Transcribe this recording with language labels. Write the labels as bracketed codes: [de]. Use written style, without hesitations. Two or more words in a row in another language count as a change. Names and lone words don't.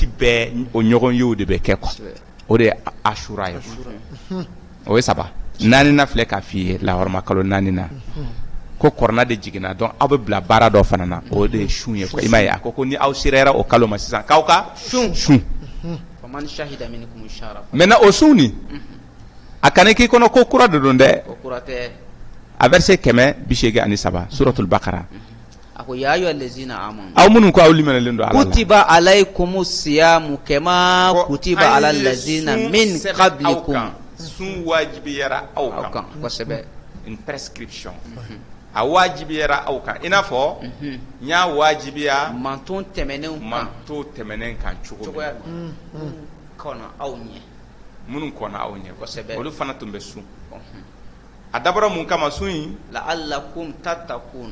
[bm] bɛɛ o ɲɔgɔn yew de bɛ kɛ quoi o de ye ashura ye o ye saba naaninan filɛ k'a f'i ye lahɔrɔma kalo naaninan ko kɔrɔna de jiginna donc aw bɛ bila baara dɔ fana na o de ye sun ye quoi i m'a ye a ko ni aw serera o kalo ma sisan k'aw ka sun maintenant o sun nin a kana k'i kɔnɔ ko kura de don dɛ a verset 183 suratul bakara [ar] ako يا أيها الذين آمنوا [bm] aw minnu ko aw limanalen don ala la [ar] كتب عليكم الصيام كما كتب على الذين من قبلكم [bm] sun wajibiyara aw kan kosɛbɛ [fr] une prescription [bm] a wajibiyara aw kan i n'a fɔ n y'a wajibiya manton tɛmɛnenw kan cogo min kɔnɔ aw ɲɛ minnu kɔnɔ aw ɲɛ kosɛbɛ olu fana tun bɛ sun a dabɔra mun kama sun in [ar] لعلكم تتقون